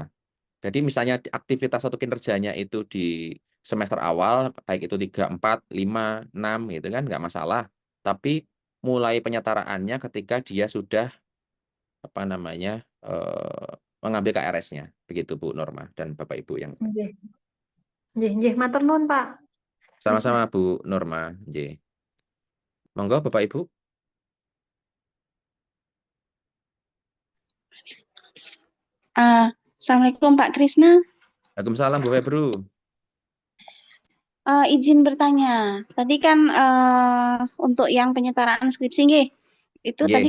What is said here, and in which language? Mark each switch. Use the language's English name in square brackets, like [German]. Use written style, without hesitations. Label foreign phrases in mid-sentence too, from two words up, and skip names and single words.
[Indonesian] Jadi misalnya aktivitas atau kinerjanya itu di semester awal, baik itu 3, 4, 5, 6 gitu kan nggak masalah. Tapi mulai penyetaraannya ketika dia sudah mengambil KRS-nya. Begitu Bu Norma dan Bapak Ibu yang [Javanese] Nggih, nggih, nggih. Matur nuwun, Pak Krisna. [Indonesian] sama-sama Bu Norma. J. Monggo Bapak Ibu. [Arabic] Assalamualaikum Pak Krisna. Waalaikumsalam Bu Febru. [Indonesian] Izin bertanya, tadi kan untuk yang penyetaraan skripsi nggih, itu tadi